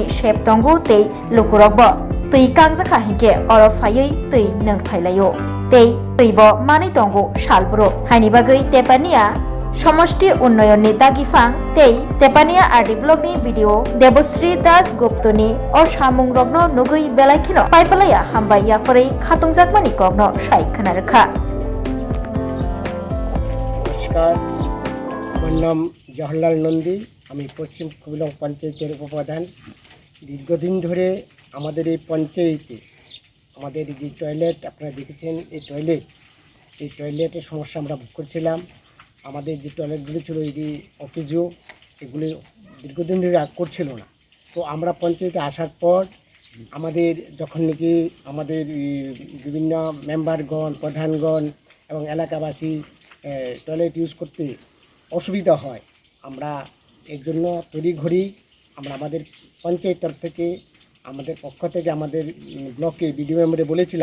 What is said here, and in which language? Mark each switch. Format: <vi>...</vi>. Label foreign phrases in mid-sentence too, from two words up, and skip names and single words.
<trp>shep tongo tei lukurok bo tui kangjaka hingke oro phaiui tui nang phailaio tei tui bo manai tongo salbro haini bagai Tepania Somoshti Unnoyon ni Dagifang tei Tepania RD blog ni video Debosri Das Guptoni o samung rogno nugui belaikino paipalaya hambai yaforei khatungjakmani kokno sai khanarekha</trp> <bn>নমস্কার আমার নাম জওহরলাল নন্দী আমি পশ্চিম কপিলং পঞ্চায়েতের উপপ্রধান দীর্ঘদিন ধরে আমাদের এই পঞ্চায়েতে আমাদের যে টয়লেট আপনারা দেখেছেন এই টয়লেটের সমস্যা আমরা ভোগ করছিলাম আমাদের যে টয়লেটগুলি ছিল এই অফিসও এগুলি দীর্ঘদিন ধরে করছিল না তো আমরা পঞ্চায়েতে আসার পর আমাদের যখন নাকি আমাদের বিভিন্ন মেম্বারগণ প্রধানগণ এবং এলাকাবাসী</bn> <en>toilet use</en> <bn>করতে অসুবিধা হয় আমরা এর জন্য তড়িঘড়ি আমরা আমাদের পঞ্চায়েত তরফ থেকে আমাদের পক্ষ থেকে আমাদের ব্লকে বিডিও মেম্বারে বলেছিলাম</bn>